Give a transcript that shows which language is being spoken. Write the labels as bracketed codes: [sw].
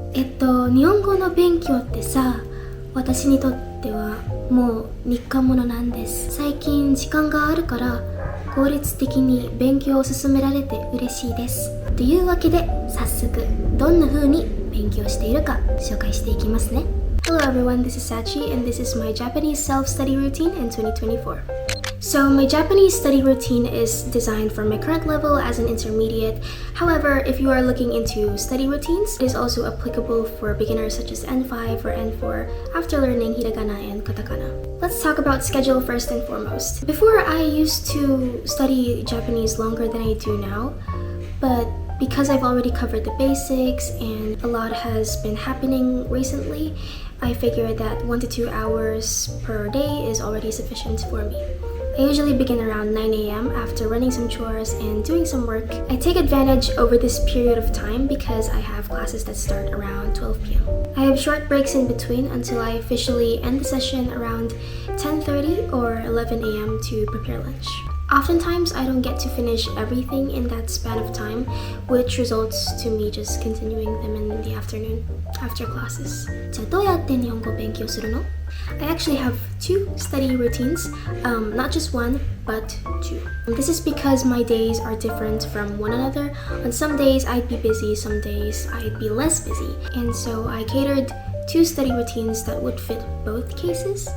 [ja] 日本語の勉強ってさ、私にとってはもう日課ものなんです。最近時間があるから効率的に勉強を進められて嬉しいです。というわけで早速どんな風に勉強しているか紹介していきますね。 [en] Hello everyone, this is Sachi and this is my Japanese self-study routine in 2024. So my Japanese study routine is designed for my current level as an intermediate. However, if you are looking into study routines, it is also applicable for beginners such as N5 or N4 after learning hiragana and katakana. Let's talk about schedule first and foremost. Before, I used to study Japanese longer than I do now, but because I've already covered the basics and a lot has been happening recently, I figured that 1 to 2 hours per day is already sufficient for me. I usually begin around 9 a.m. after running some chores and doing some work. I take advantage over this period of time because I have classes that start around 12 p.m. I have short breaks in between until I officially end the session around 10:30 or 11 a.m. to prepare lunch. Oftentimes, I don't get to finish everything in that span of time, which results to me just continuing them in the afternoon after classes. [ja] じゃあどうやって日本語を勉強するの? [en] I actually have 2 study routines, not just 1, but 2. This is because my days are different from one another. On some days, I'd be busy, some days, I'd be less busy. And so I catered 2 study routines that would fit both cases.